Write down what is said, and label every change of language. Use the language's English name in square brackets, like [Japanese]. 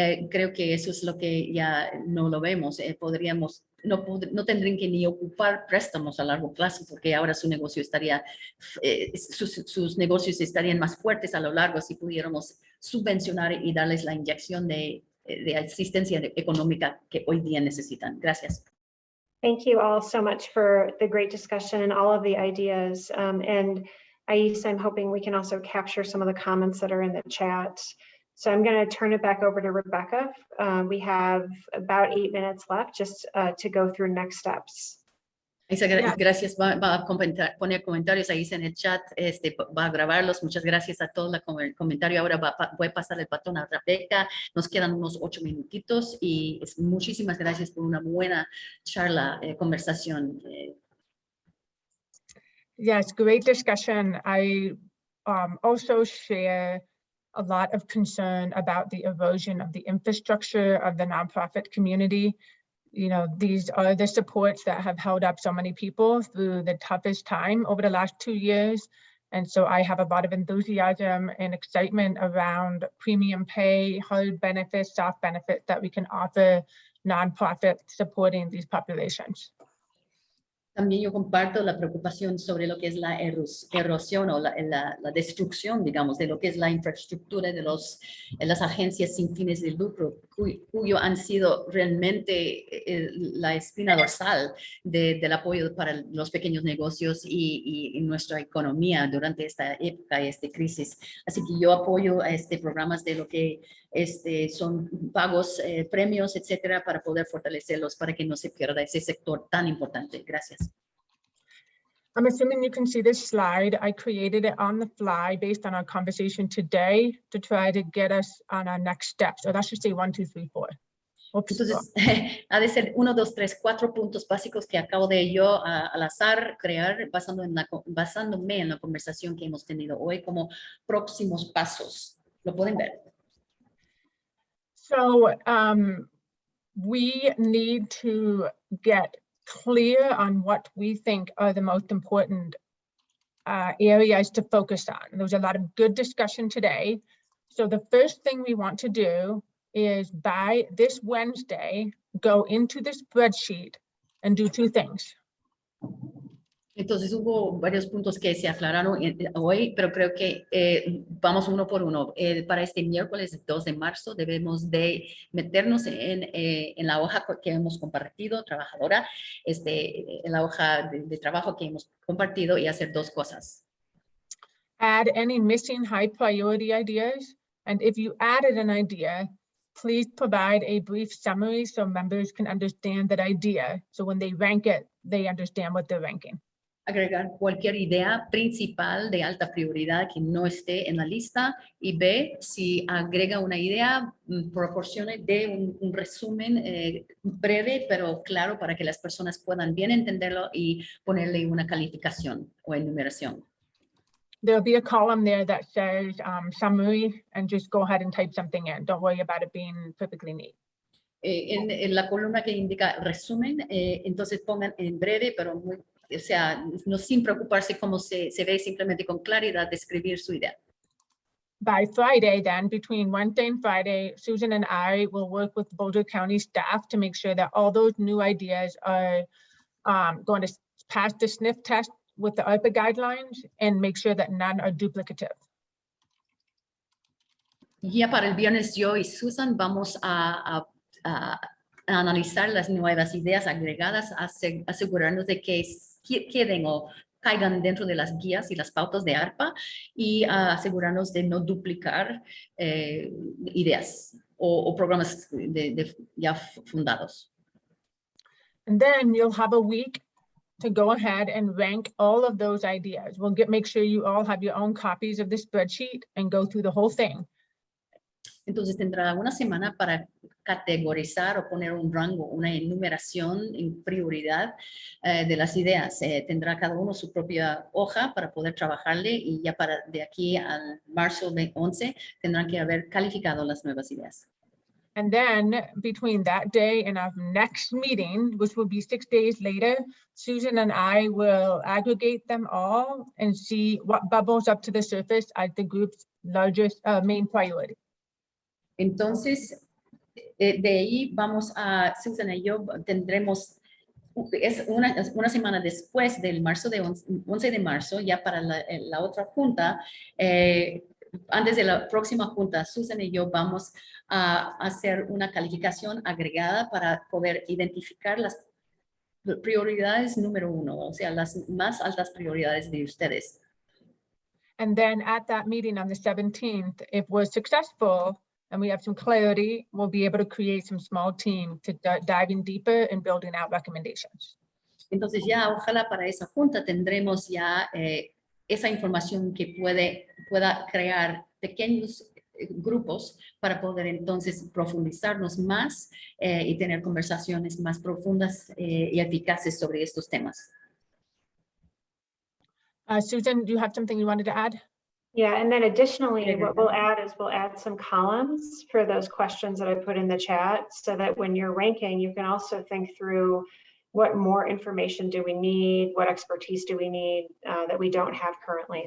[Spanish] Creo que eso es lo que ya no lo vemos. No tendrían que ni ocupar préstamos a largo plazo porque ahora su negocio estaría, sus negocios estarían más fuertes a lo largo si pudiéramos subvencionar y darles la inyección de asistencia económica que hoy día necesitan. Gracias. [English] Thank you all so much for the great discussion and all of the ideas. And Aisa, I'm hoping we can also capture some of the comments that are in the chat. So I'm going to turn it back over to Rebecca. We have about 8 minutes left just to go through next steps. [Spanish] Gracias, va a poner comentarios ahí en el chat, va a grabarlos. Muchas gracias a todos por el comentario. Ahora voy a pasar el batón a Rebeca. Nos quedan unos 8 minutitos y muchísimas gracias por una buena charla, conversación. [English] Yes, great discussion. I also share a lot of concern about the erosion of the infrastructure of the nonprofit community. You know, these are the supports that have held up so many people through the toughest time over the last 2 years. And so I have a lot of enthusiasm and excitement around premium pay, hard benefits, soft benefits that we can offer nonprofits supporting these populations. [Spanish] También yo comparto la preocupación sobre lo que es la erosión o la destrucción, digamos, de lo que es la infraestructura de las agencias sin fines de lucro, cuyo han sido realmente la espina dorsal del apoyo para los pequeños negocios y nuestra economía durante esta época, esta crisis. Así que yo apoyo programas de lo que son pagos, premios, etcétera, para poder fortalecerlos, para que no se pierda ese sector tan importante. Gracias. [English] I'm assuming you can see this slide. I created it on the fly based on our conversation today to try to get us on our next step. So that should say 1, 2, 3, 4. Oops. [Spanish] Entonces, ha de ser 1, 2, 3, 4 puntos básicos que acabo de yo al azar crear basándome en la conversación que hemos tenido hoy como próximos pasos. ¿Lo pueden ver? [English] So we need to get clear on what we think are the most important areas to focus on. There was a lot of good discussion today. So the first thing we want to do is by this Wednesday, go into the spreadsheet and do two things. [Spanish] Entonces hubo varios puntos que se aclararon hoy, pero creo que vamos uno por uno. Para este miércoles 2 de marzo debemos de meternos en la hoja que hemos compartido, trabajadora, en la hoja de trabajo que hemos compartido y hacer dos cosas. [English] Add any missing high priority ideas. And if you added an idea, please provide a brief summary so members can understand that idea. So when they rank it, they understand what they're ranking. [Spanish] Agregar cualquier idea principal de alta prioridad que no esté en la lista y B, si agrega una idea, proporcione de un resumen breve pero claro para que las personas puedan bien entenderlo y ponerle una calificación o enumeración. [English] There'll be a column there that says summary and just go ahead and type something in. Don't worry about it being perfectly neat. [Spanish] En la columna que indica resumen, entonces pongan en breve pero muy, o sea, no sin preocuparse cómo se ve, simplemente con claridad describir su idea. [English] By Friday, then, between Wednesday and Friday, Susan and I will work with Boulder County staff to make sure that all those new ideas are going to pass the sniff test with the ARPA guidelines and make sure that none are duplicative. [Spanish] Ya para el viernes yo y Susan vamos a analizar las nuevas ideas agregadas, asegurarnos de que queden o caigan dentro de las guías y las pautas de ARPA y asegurarnos de no duplicar ideas o programas ya fundados. [English] And then you'll have a week to go ahead and rank all of those ideas. We'll make sure you all have your own copies of the spreadsheet and go through the whole thing. [Spanish] Entonces tendrá una semana para categorizar o poner un rango, una enumeración en prioridad de las ideas. Tendrá cada uno su propia hoja para poder trabajarle y ya de aquí al marzo 11 tendrán que haber calificado las nuevas ideas. [English] And then between that day and our next meeting, which will be 6 days later, Susan and I will aggregate them all and see what bubbles up to the surface as the group's largest main priority. [Spanish] Entonces, de ahí vamos a, Susan y yo tendremos, es una semana después del 11 de marzo, ya para la otra junta, antes de la próxima junta, Susan y yo vamos a hacer una calificación agregada para poder identificar las prioridades número 1, o sea, las más altas prioridades de ustedes. [English] And then at that meeting on the 17th, if we're successful and we have some clarity, we'll be able to create some small team to dive in deeper in building out recommendations. [Spanish] Entonces ya ojalá para esa junta tendremos ya esa información que pueda crear pequeños grupos para poder entonces profundizarnos más y tener conversaciones más profundas y eficaces sobre estos temas. [English] Susan, do you have something you wanted to add? Yeah, and then additionally, what we'll add is we'll add some columns for those questions that I put in the chat so that when you're ranking, you can also think through what more information do we need, what expertise do we need that we don't have currently.